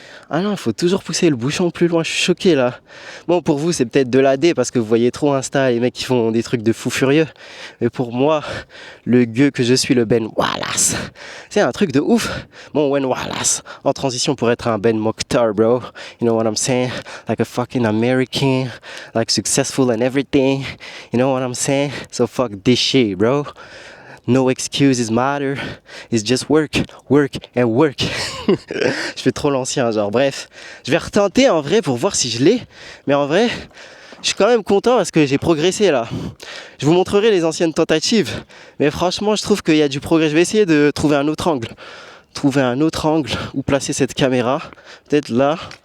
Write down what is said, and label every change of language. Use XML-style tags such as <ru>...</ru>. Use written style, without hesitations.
<fr>Ah non, il faut toujours pousser le bouchon plus loin, je suis choqué là. Bon, pour vous, c'est peut-être de l'AD parce que vous voyez trop Insta, les mecs qui font des trucs de fous furieux. Mais pour moi, le gueux que je suis, le Ben Wallace, c'est un truc de ouf. Bon, Ben Wallace, en transition pour être un Ben Mokhtar, bro.</fr> <en>You know what I'm saying? Like a fucking American, like successful and everything. You know what I'm saying? So fuck this shit, bro. No excuses matter, it's just work, work and work.</en> <fr>Je fais trop l'ancien, genre bref. Je vais retenter en vrai pour voir si je l'ai. Mais en vrai, je suis quand même content parce que j'ai progressé là. Je vous montrerai les anciennes tentatives. Mais franchement, je trouve qu'il y a du progrès. Je vais essayer de trouver un autre angle. Trouver un autre angle où placer cette caméra. Peut-être là.</fr>